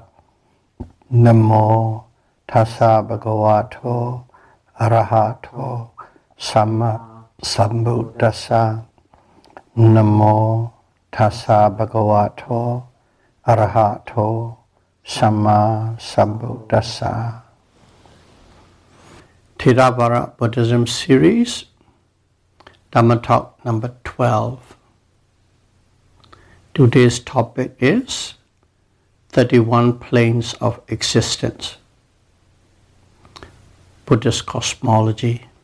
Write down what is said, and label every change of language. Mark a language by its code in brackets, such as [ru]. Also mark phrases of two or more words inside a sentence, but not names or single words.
[pi] Namo tassa bhagavato arahato samma sambuddhassa. Namo tassa bhagavato arahato samma sambuddhassa. [en] Theravada Buddhism series, Dhamma talk number 12. Today's topic is 31 planes of existence. Buddhist cosmology.